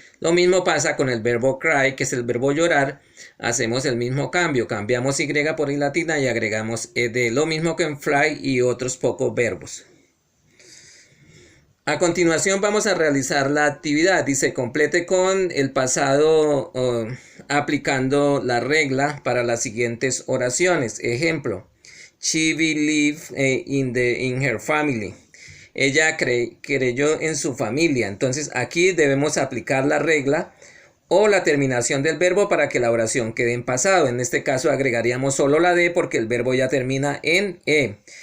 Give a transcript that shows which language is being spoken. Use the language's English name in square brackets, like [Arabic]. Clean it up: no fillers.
[Spanish] Lo mismo pasa con el verbo cry, que es el verbo llorar. Hacemos el mismo cambio, cambiamos y por i latina y agregamos ed. Lo mismo que en fly y otros pocos verbos. A continuación vamos a realizar la actividad. Dice: complete con el pasado aplicando la regla para las siguientes oraciones. [English] Ejemplo: she believed in her family. [Spanish] Ella creyó en su familia. Entonces aquí debemos aplicar la regla o la terminación del verbo para que la oración quede en pasado. En este caso agregaríamos solo la d porque el verbo ya termina en e.